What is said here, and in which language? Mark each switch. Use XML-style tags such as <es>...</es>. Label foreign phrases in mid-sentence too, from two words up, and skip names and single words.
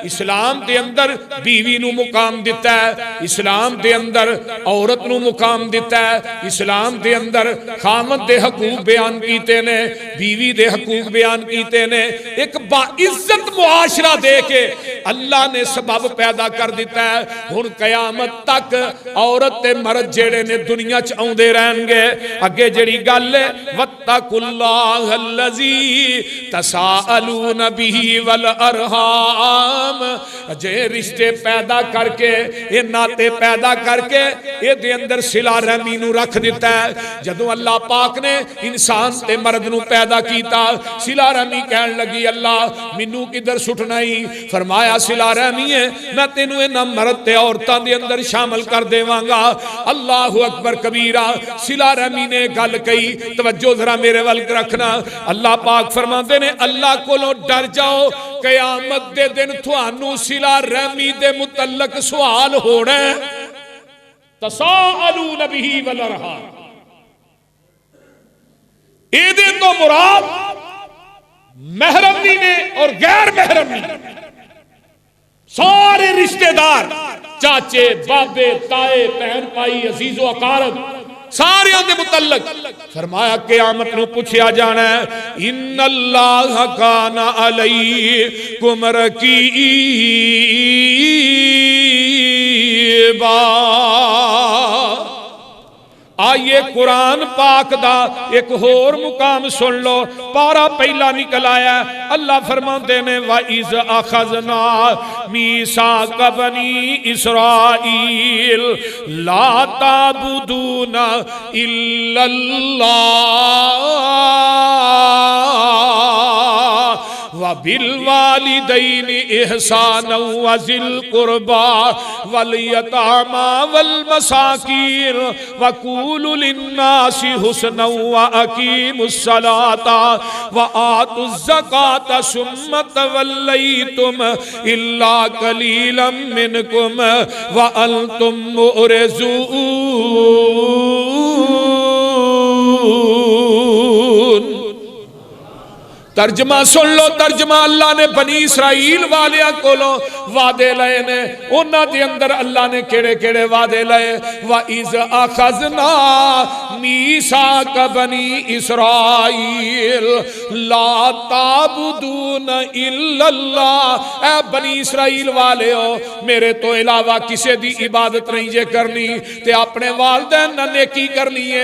<pa>اسلام دے اندر بیوی نوں مقام دتا ہے، اسلام دے اندر عورت نوں مقام دتا ہے، اسلام دے اندر خاوند دے حقوق بیان کیتے نے، بیوی دے حقوق بیان کیتے نے. اک باعزت معاشرہ دے کے اللہ نے سبب پیدا کر دتا ہے. ہݨ قیامت تک عورت تے مرد جیہڑے نے دنیا چ آؤندے رہݨگے. اگے جیہڑی گل ہے,</pa> <ar>واتقوا الله الذي تساءلون به والأرحام,</ar> <pa>جے رشتے پیدا کرکے، یہ ناتے پیدا کرکے یہ دے اندر صلہ رحمی نوں رکھ دتا ہے. جدوں اللہ پاک نے انسان تے مرد نوں پیدا کیتا، صلہ رحمی کہن لگی اللہ مینوں کدھر سٹنا ہی. فرمایا صلہ رحمی ہے، میں تینوں انہاں مرد تے عورتاں دے اندر شامل کر دیوانگا.</pa> <ar>الله أكبر كبيرا.</ar> <pa>صلہ رحمی نے گل کہی، توجہ ذرا میرے ول رکھنا. اللہ پاک فرماتے نے اللہ کولوں ڈر جاؤ، قیامت دے دن تہانوں صلہ رحمی دے متعلق سوال ہونا ہے.</pa> <ar>تساءلون به والأرحام,</ar> <pa>ایدے توں مراد محرمی نے اور غیر محرمی سارے رشتہ دار، چاچے بابے تائے بھین بھائی عزیزو اقارب سارے دے متعلق فرمایا قیامت نوں پچھیا جانا ہے.</pa> <ar>إن الله كان عليكم رقيبا.</ar> <pa>آئیے قرآن پاک دا اک ہور مقام سن لو، پارہ پہلا نکل آیا. اللہ فرماتے نے</pa> <ar>وإذ أخذنا ميثاق بني إسرائيل لا تعبدون إلا الله و وبالوالدين إحسانا وذي القربى واليتامى والمساكين وقولوا للناس حسنا وأقيموا الصلاة وآتوا الزكاة ثم توليتم إلا قليلا منكم وأنتم معرضون.</ar> <pa>ترجمہ سن لو، ترجمہ اللہ نے بنی اسرائیل والیاں کولوں وعدے لئے نے. انہاں دے اندر اللہ نے کیہڑے کیہڑے وعدے لئے?</pa> <ar>وإذ أخذنا ميثاق بني إسرائيل لا تعبدون إلا الله.</ar> <pa>اے بنی اسرائیل والیو، میرے توں علاوہ کسے دی عبادت نہیں جے کرنی تے اپنے والدین نال نیکی کرنی ہے.</pa>